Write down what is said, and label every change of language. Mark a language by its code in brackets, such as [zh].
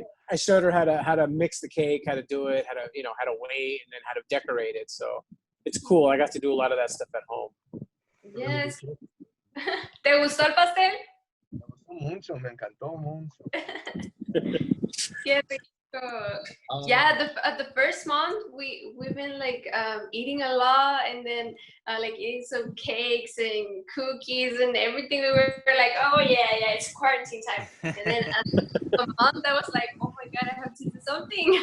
[en] I showed her how to mix the cake, how to do it, how to wait, and then how to decorate it. So it's cool. I got to do a lot of that stuff at home. [es] Yes. ¿Te gustó el pastel? Me gustó mucho, me encantó mucho. Qué rico. [en] Yeah, the first month we've been like eating a lot, and then like eating some cakes and cookies and everything. We were like, oh yeah, it's quarantine time. And then a month I was like, oh my god, I have to do something.